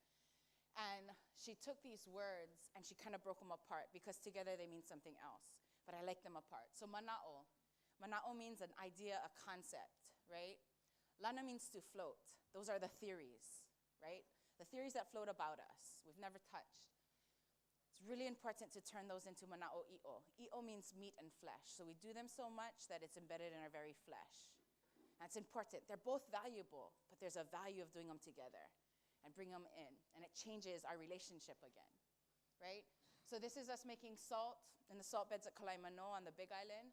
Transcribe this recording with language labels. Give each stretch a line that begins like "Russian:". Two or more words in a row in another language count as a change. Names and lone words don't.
English: And she took these words and she kind of broke them apart because together they mean something else. But I like them apart. So mana'o. Mana'o means an idea, a concept, right? Lana means to float. Those are the theories, right? The theories that float about us, we've never touched. It's really important to turn those into
Hawaiian: mana'o i'o.
English: I'o means meat and flesh. So we do them so much that it's embedded in our very flesh. That's important. They're both valuable, but there's a value of doing them together. and bring them in. And it changes our relationship again, right? So this is us making salt in the salt beds at Kalaimano on the Big Island.